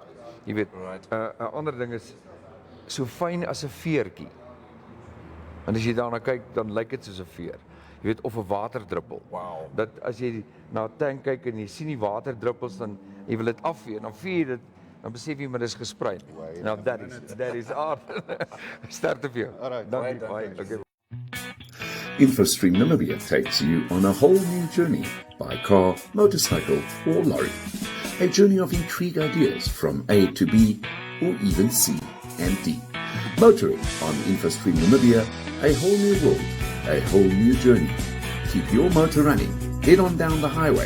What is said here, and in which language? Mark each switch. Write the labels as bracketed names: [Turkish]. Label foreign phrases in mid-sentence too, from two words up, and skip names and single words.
[Afrikaans] Jy weet, 'n ander ding is so fyn as 'n veertjie. En as jy daarna kyk, dan lyk dit soos 'n veer. Jy weet of 'n waterdruppel. [English] Wow. [Afrikaans] Dat as jy na 'n tank kyk en jy sien die waterdruppels dan jy wil dit afvee en dan vee jy dit dan besef jy maar dis gesprei. Nou [English] that is art. [Afrikaans] Start vir jou. [English] Alright. [Afrikaans] Dankie baie. Okay. [English] InfoStream Namibia takes you on a whole new journey by car, motorcycle, or lorry. A journey of intrigue ideas from A to B, or even C and D. Motoring on InfoStream Namibia, a whole new world, a whole new journey. Keep your motor running. Head on down the highway.